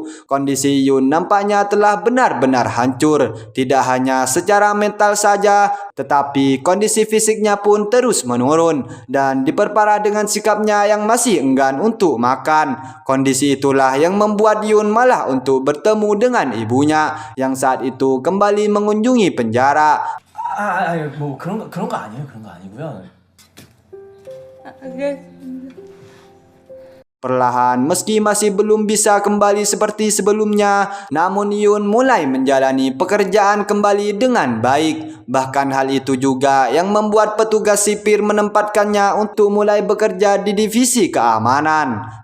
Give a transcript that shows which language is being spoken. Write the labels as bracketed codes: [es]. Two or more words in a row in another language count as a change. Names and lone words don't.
[id] Kondisi Yun nampaknya telah benar-benar hancur, tidak hanya secara mental saja, tetapi kondisi fisiknya pun terus menurun dan diperparah dengan sikapnya yang masih enggan untuk makan. Kondisi itulah yang membuat Yun malah untuk bertemu dengan ibunya yang saat itu kembali mengunjungi penjara. [ko] 뭐 그런 거 아니에요. 그런 거 아니고요. [id] Perlahan, meski masih belum bisa kembali seperti sebelumnya, namun Yun mulai menjalani pekerjaan kembali dengan baik. Bahkan hal itu juga yang membuat petugas sipir menempatkannya untuk mulai bekerja di divisi keamanan.